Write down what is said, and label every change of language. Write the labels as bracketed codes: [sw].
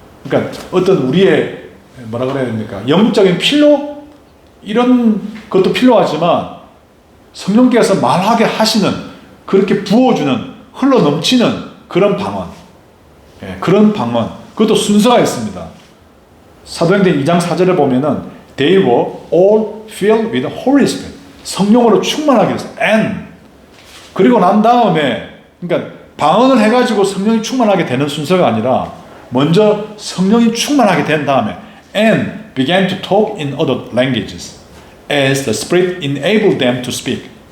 [ko] 그러니까 어떤 우리의 뭐라 그래야 됩니까? 영적인 필요? 이런 것도 필요하지만 성령께서 말하게 하시는, 그렇게 부어주는, 흘러 넘치는 그런 방언, 그런 방언, 그것도 순서가 있습니다. 사도행전 2장 4절에 보면은 [en] They were all filled with the Holy Spirit. [ko] 성령으로 충만하게 해서 and 그리고 난 다음에, 그러니까 방언을 해가지고 성령이 충만하게 되는 순서가 아니라 먼저 성령이 충만하게 된 다음에 [en] and began to talk in other languages as the Spirit enabled them to speak.